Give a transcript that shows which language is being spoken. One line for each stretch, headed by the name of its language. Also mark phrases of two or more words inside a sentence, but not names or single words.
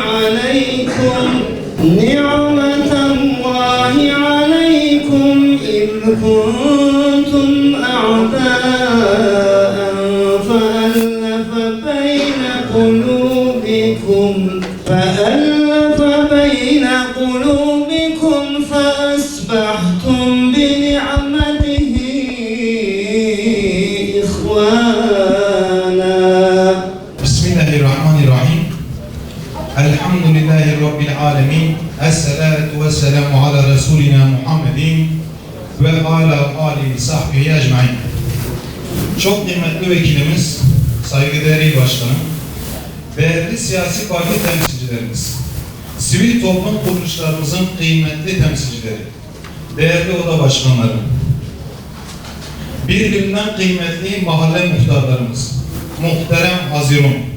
Arabic: عليكم إذ كنتم أعداء فألف بين قلوبكم فأصبحتم بنعمته إخوانا. بسم الله الرحمن الرحيم. الحمد لله رب العالمين. الصلاة والسلام على رسولنا محمد وعلى آله صحبه أجمعين.
Turkish: Çok kıymetli vekilimiz, saygıdeğer il başkanım, değerli siyasi parti temsilcilerimiz, sivil toplum kuruluşlarımızın kıymetli temsilcileri, değerli oda başkanları, birbirinden kıymetli mahalle muhtarlarımız, muhterem Hazirun,